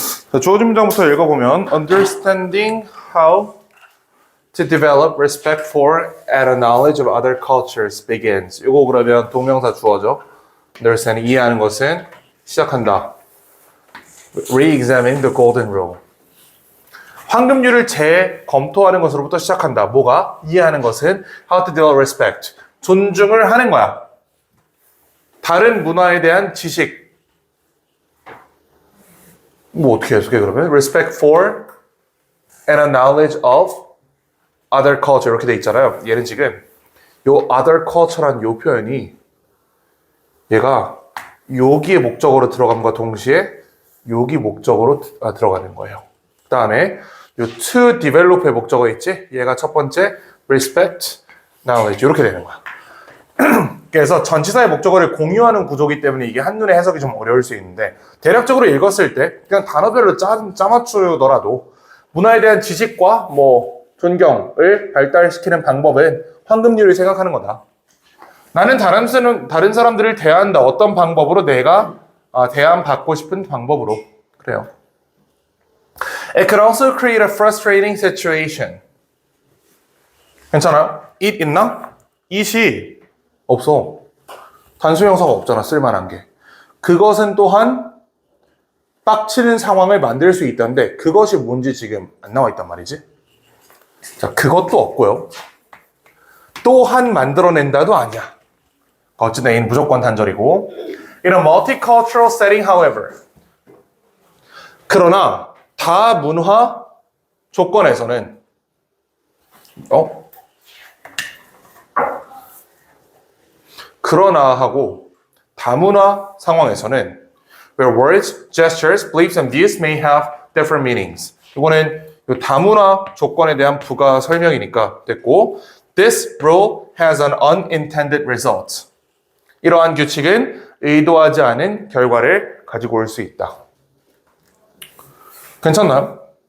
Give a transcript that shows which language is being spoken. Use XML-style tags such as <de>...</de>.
<ko>자, 주어진 문장부터 읽어보면</ko> <en>Understanding how to develop respect for and a knowledge of other cultures begins.</en> <ko>이거 그러면 동명사 주어죠. Understanding, 이해하는 것은 시작한다.</ko> <en>Re-examine the golden rule.</en> <ko>황금률을 재검토하는 것으로부터 시작한다. 뭐가? 이해하는 것은</ko> <en>how to develop respect.</en> <ko>존중을 하는 거야. 다른 문화에 대한 지식. 뭐 어떻게 해석해 그러면?</ko> <en>Respect for and a knowledge of other culture</en> <ko>이렇게 돼 있잖아요. 얘는 지금 요 other culture란 요 표현이 얘가 여기의 목적으로 들어감과 동시에 여기 목적으로 들어가는 거예요. 그 다음에 요 to develop의 목적어 있지? 얘가 첫 번째 respect, knowledge 이렇게 되는 거야. 그래서 전치사의 목적어를 공유하는 구조이기 때문에 이게 한눈에 해석이 좀 어려울 수 있는데 대략적으로 읽었을 때 그냥 단어별로 짜맞추더라도 문화에 대한 지식과 존경을 발달시키는 방법은 황금률을 생각하는 거다. 나는 다른 사람들을 대한다. 어떤 방법으로? 내가 대함받고 싶은 방법으로. 그래요.</ko> <en>It could also create a frustrating situation.</en> <ko>괜찮아요? it 있나? it이 없어. 단수명사가 없잖아. 쓸만한 게. 그것은 또한 빡치는 상황을 만들 수 있다는데 그것이 뭔지 지금 안 나와 있단 말이지. 자, 그것도 없고요. 또한 만들어낸다도 아니야. 어쨌든 A는 무조건 단절이고.</ko> <en>In a multicultural setting, however.</en> <ko>그러나 다문화 조건에서는 그러나 하고 다문화 상황에서는</ko> <en>where words, gestures, beliefs, and views may have different meanings.</en> <ko>이거는 다문화 조건에 대한 부가 설명이니까 됐고</ko> <en>This rule has an unintended result.</en> <ko>이러한 규칙은 의도하지 않은 결과를 가지고 올 수 있다. 괜찮나요?</ko>